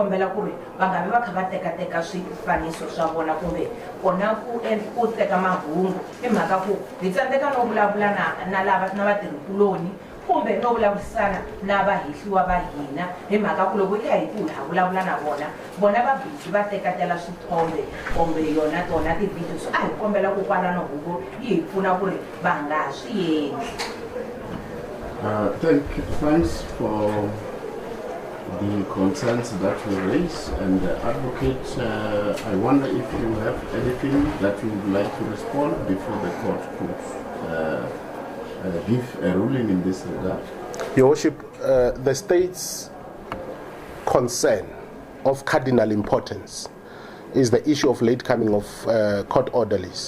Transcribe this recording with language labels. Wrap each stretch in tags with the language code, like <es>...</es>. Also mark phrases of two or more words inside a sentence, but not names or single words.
<ts>kombela ku ri va nga vi va kha va tekateka swifaniso swa vona kumbe kona ku teka mahungu hi mhaka ku hi tsandzeka no vulavula na vatirhikuloni kumbe no vulavurisana na vahehliwa va hina hi mhaka ku loko hi ha vulavula na vona va busy va tekatela swithombe kumbe yona tona ti-video so a hi kombela ku kwalano huvo yi hi pfuna ku ri va nga ha swi endli.</ts> <en>Thanks for the concerns that were raised, and advocate, I wonder if you have anything that you would like to respond before the court could give a ruling in this regard. Your Worship, the state's concern of cardinal importance is the issue of late coming of court orderlies.</en>